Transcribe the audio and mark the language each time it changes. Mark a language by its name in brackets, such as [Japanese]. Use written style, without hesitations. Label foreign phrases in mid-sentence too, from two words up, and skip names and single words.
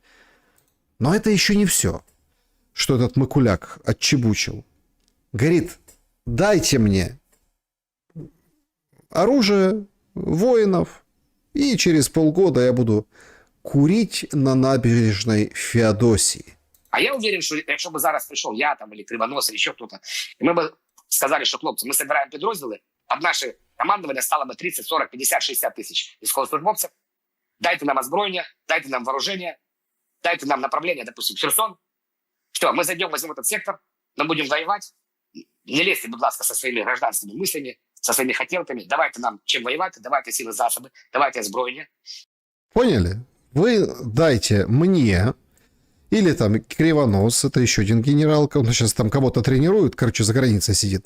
[Russian] Но это еще не все, что этот Микуляк отчебучил. Говорит, дайте мне оружие, воинов, и через полгода я буду курить на набережной Феодосии. А я уверен, [Ukrainian] що якщо б зараз прийшов я там, [Russian] или Кривонос, или [Ukrainian] ще хтось, і ми б сказали, що хлопці, ми збираємо підрозділи, а наше командування стало б 30, 40, 50, 60 тисяч військовослужбовців. Дайте нам озброєння, [Russian] дайте нам вооруження, дайте нам направление, допустим, в Херсон. Все, мы зайдем, возьмем этот сектор, мы будем воевать. Не лезьте, [Ukrainian] будь ласка, [Russian] со своими гражданскими мыслями, со своими хотелками. Давайте нам чем воевать, давайте силы засобы, давайте озброение. Поняли? Вы дайте мне, или там Кривонос, это еще один генерал, он сейчас там кого-то тренирует, короче, за границей сидит.